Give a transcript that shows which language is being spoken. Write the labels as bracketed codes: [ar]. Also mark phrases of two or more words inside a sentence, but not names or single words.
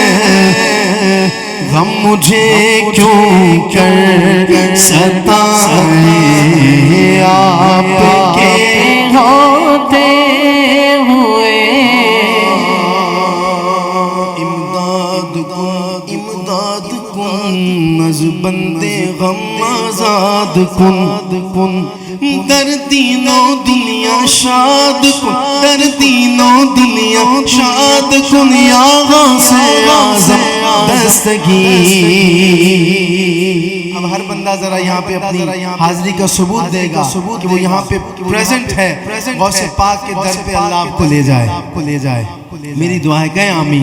[ur] غم مجھے کیوں کر ستائے، آپ کے ہوتے ہوئے. [fa] امداد کن از بندے غم آزاد کن، در دینوں دنیا شاد کن، در دینوں دنیا شاد کن یا غوث اعظم دستگیر۔ [ur] اب ہر بندہ ذرا یہاں پہ اپنی حاضری کا ثبوت دے گا کہ وہ یہاں پہ پریزنٹ ہے، غوث پاک کے در پہ اللہ آپ کو لے جائے۔ میری دعا ہے گئے آمین۔